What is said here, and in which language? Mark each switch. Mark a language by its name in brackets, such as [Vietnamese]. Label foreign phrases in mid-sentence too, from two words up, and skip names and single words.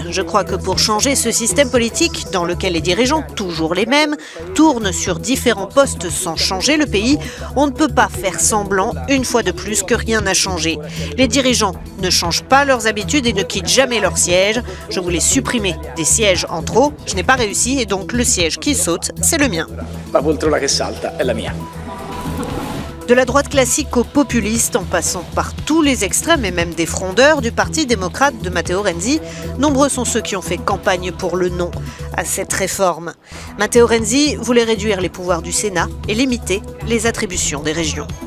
[French] Je crois que pour changer ce système politique, dans lequel les dirigeants, toujours les mêmes, tournent sur différents postes sans changer le pays, on ne peut pas faire semblant, une fois de plus, que rien n'a changé. Les dirigeants ne changent pas leurs habitudes et ne quittent jamais leur siège. Je voulais supprimer des sièges en trop, je n'ai pas réussi et donc le siège qui saute, c'est le mien. [Italian] La poltrona che salta è la mia. [French] De la droite classique aux populistes, en passant par tous les extrêmes et même des frondeurs du Parti démocrate de Matteo Renzi, nombreux sont ceux qui ont fait campagne pour le non à cette réforme. Matteo Renzi voulait réduire les pouvoirs du Sénat et limiter les attributions des régions.